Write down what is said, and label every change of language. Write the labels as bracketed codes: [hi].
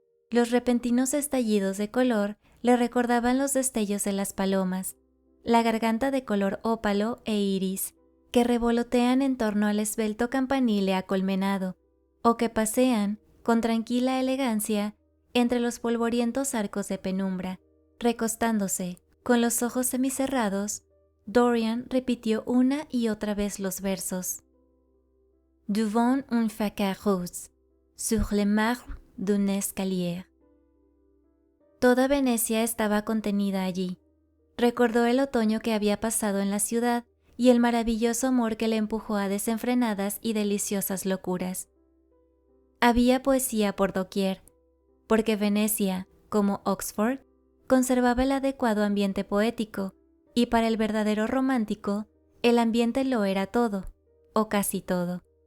[es] Los repentinos estallidos de color le recordaban los destellos de las palomas, la garganta de color ópalo e iris, que revolotean en torno al esbelto campanile acolmenado, o que pasean, con tranquila elegancia, entre los polvorientos arcos de penumbra. Recostándose, con los ojos semicerrados, Dorian repitió una y otra vez los versos. [fr] Devant un facard rose, sur le marbre d'un escalier. [es] Toda Venecia estaba contenida allí. Recordó el otoño que había pasado en la ciudad y el maravilloso amor que le empujó a desenfrenadas y deliciosas locuras. Había poesía por doquier, porque Venecia, como Oxford, conservaba el adecuado ambiente poético, y para el verdadero romántico, el ambiente lo era todo, o casi todo.